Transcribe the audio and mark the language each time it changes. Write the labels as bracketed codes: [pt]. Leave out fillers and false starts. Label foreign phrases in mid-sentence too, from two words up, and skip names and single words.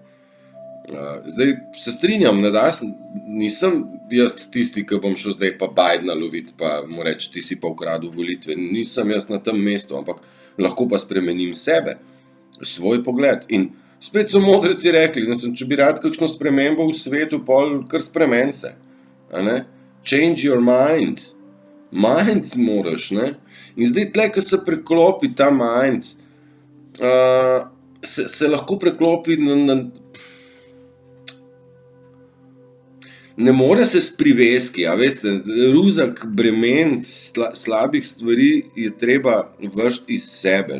[sl] Zdaj se strinjam, nisem jaz tisti, ki bom šel zdaj pa Bidna loviti, pa mu reči, ti si pa ukradel volitve, nisem jaz na tem mestu, ampak lahko pa spremenim sebe, svoj pogled. In spet so modreci rekli, če bi rad kakšno spremembo v svetu, pol kar spremen se, a ne. [en] Change your mind. Mind [sl] moraš, ne. In zdaj tle, ko se preklopi ta mind, se lahko preklopi na ne more se s priveski, a veste, ruzak bremen slabih stvari je treba vršiti iz sebe.